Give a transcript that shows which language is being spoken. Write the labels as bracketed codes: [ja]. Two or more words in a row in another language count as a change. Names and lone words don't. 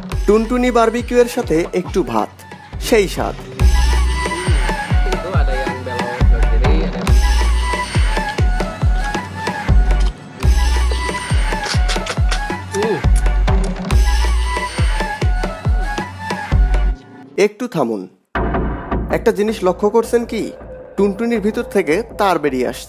[bn] টুনটুনি বারবিকিউ এর সাথে একটু ভাত, সেই স্বাদ। [id] Itu ada yang belok ke kiri, ada yang [bn] একটু থামুন। একটা জিনিস লক্ষ্য করছেন কি, টুনটুনির ভিতর থেকে তার বেরিয়ে আসছে।